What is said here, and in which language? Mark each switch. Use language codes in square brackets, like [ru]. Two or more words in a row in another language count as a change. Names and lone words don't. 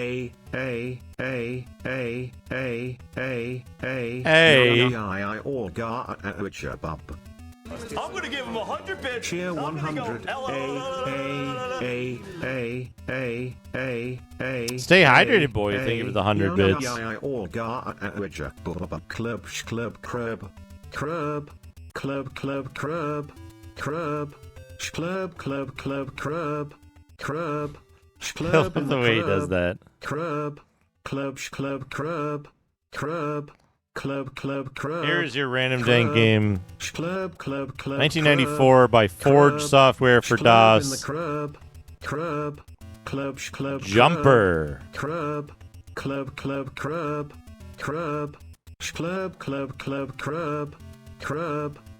[en] I'm gonna give him 100 bits. Cheer 100. Stay hydrated, boy. Thank you for the 100 bits. Club, club, crub, crub, club, club, crub, crub, club, club, club, crub, crub, I love the way he does that. Crub, club, club, crub, crub. Club, club, club. Here's your random dank game. Club, club, club. 1994 by Forge Software for DOS. Club, club, club, club. Jumper. Club, club, club, club, club, club, club, club, club, club.